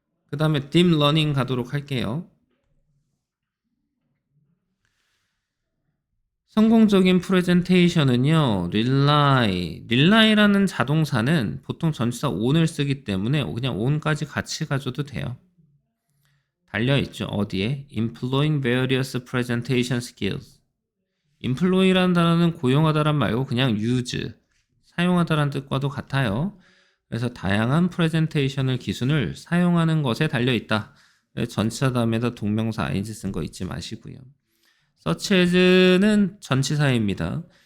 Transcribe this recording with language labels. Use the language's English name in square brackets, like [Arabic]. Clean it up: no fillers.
[Korean] 그 다음에 딥 러닝 가도록 할게요. 성공적인 프레젠테이션은요, 릴라이라는 자동사는 보통 전치사 on을 쓰기 때문에 그냥 on까지 같이 가져도 돼요. 달려있죠. 어디에? [English] Employing various presentation skills. [Korean] employ라는 단어는 고용하다란 말고 그냥 use, 사용하다란 뜻과도 같아요. 그래서 다양한 프레젠테이션을 기준을 사용하는 것에 달려있다. 전치사 다음에다 동명사 ing 쓴 거 잊지 마시고요. such as는 전치사입니다.